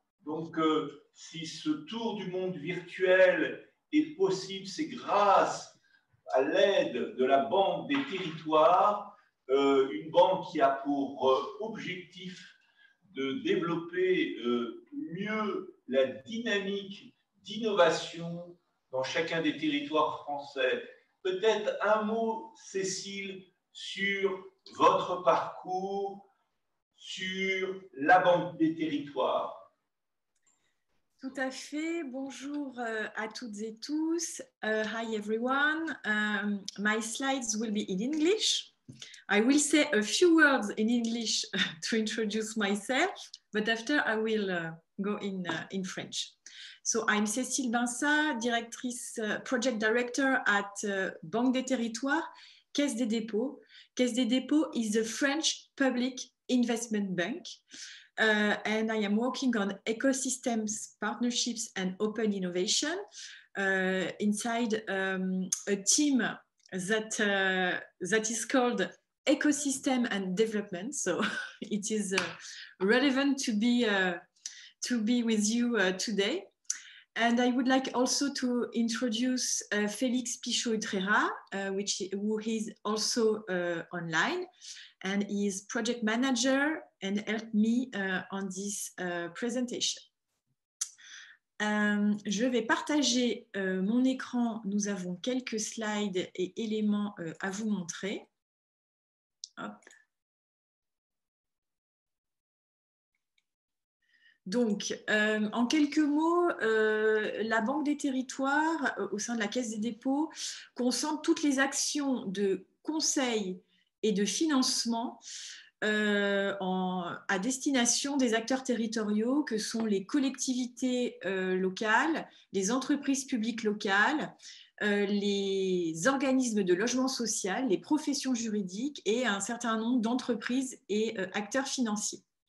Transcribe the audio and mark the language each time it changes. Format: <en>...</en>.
<fr>Donc, si ce tour du monde virtuel est possible, c'est grâce à l'aide de la Banque des Territoires, une banque qui a pour objectif de développer mieux la dynamique d'innovation dans chacun des territoires français. Peut-être un mot, Cécile, sur votre parcours, sur la Banque des Territoires. Tout à fait. Bonjour à toutes et tous.</fr> <en>Hi everyone. My slides will be in English. I will say a few words in English to introduce myself, but after I will go in French. So I'm Cécile Binsat, directrice, project director at Banque des Territoires, Caisse des Dépôts. Caisse des Dépôts is the French public investment bank. And I am working on ecosystems, partnerships, and open innovation inside a team that is called Ecosystem and Development. So it is relevant to be with you today. And I would like also to introduce Félix Pichot-Utrera, who is also online, and he is project manager and helped me on this presentation.</en> <fr>Je vais partager mon écran. Nous avons quelques slides et éléments à vous montrer. Hop. Donc, en quelques mots, la Banque des Territoires, au sein de la Caisse des Dépôts, concentre toutes les actions de conseil et de financement à destination des acteurs territoriaux que sont les collectivités locales, les entreprises publiques locales, les organismes de logement social, les professions juridiques et un certain nombre d'entreprises et acteurs financiers.</fr>